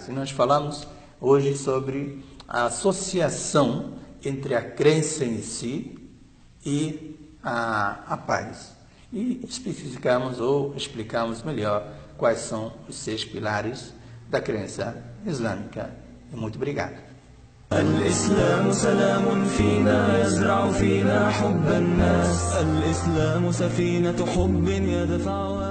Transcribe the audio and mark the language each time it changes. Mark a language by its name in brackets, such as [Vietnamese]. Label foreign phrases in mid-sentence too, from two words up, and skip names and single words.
[Portuguese] E nós falamos hoje sobre a associação entre a crença em si e a paz. E especificamos ou explicamos melhor quais são os 6 pilares da crença islâmica. Muito obrigado. [Arabic] الإسلام سلام فينا يزرع فينا حب الناس الإسلام سفينة حب يدفع